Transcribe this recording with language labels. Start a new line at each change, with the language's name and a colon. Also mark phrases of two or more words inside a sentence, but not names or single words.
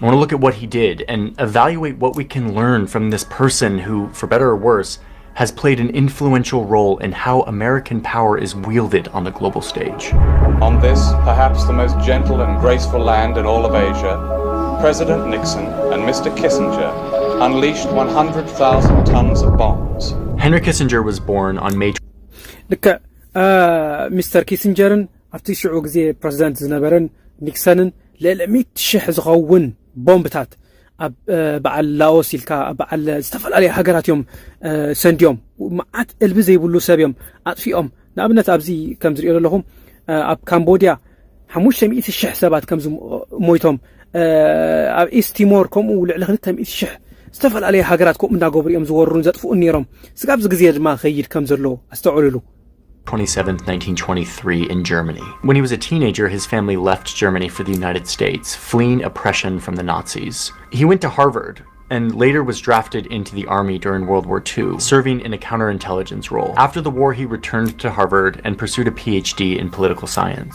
English: I want to look at what he did and evaluate what we can learn from this person who, for better or worse, has played an influential role in how American power is wielded on the global stage. On this, perhaps the most gentle and graceful land in all of Asia, President Nixon and Mr. Kissinger unleashed 100,000 tons of bombs. Henry Kissinger was born on May
Tigrinya: ልክ ሚስተር ኪስንጀርን ኣብቲ ሽዑ ግዜ ፕረዚደንት ዝነበረን ኒክሰንን ለ100,000 ዝኸውን ቦምብታት ኣብ በዓል ላኦስ ኢልካ በዓል ዝተፈላለዩ ሃገራት እዮም ሰንዲዮም መዓት እልቢ ዘይብሉ ሰብ እዮም ኣጥፊኦም ንኣብነት ኣብዚ ከም ዝሪኦ ዘለኹም ኣብ ካምቦድያ 500,000 ሰባት ከም ሞይቶም ኣብ ኢስት ቲሞር ከምኡ ልዕሊ 200,000 ዝተፈላለዩ ሃገራት ከምኡ እንዳገበሩ እዮም ዝወሩን ዘጥፍኡን ነይሮም ስጋብዚ ግዜ ድማ ኸይድ ከም ዘሎ ኣስተውዕሉ
English: 27th, 1923 in Germany. When he was a teenager, his family left Germany for the United States, fleeing oppression from the Nazis. He went to Harvard and later was drafted into the army during World War II, serving in a counterintelligence role. After the war, he returned to Harvard and pursued a PhD in political science.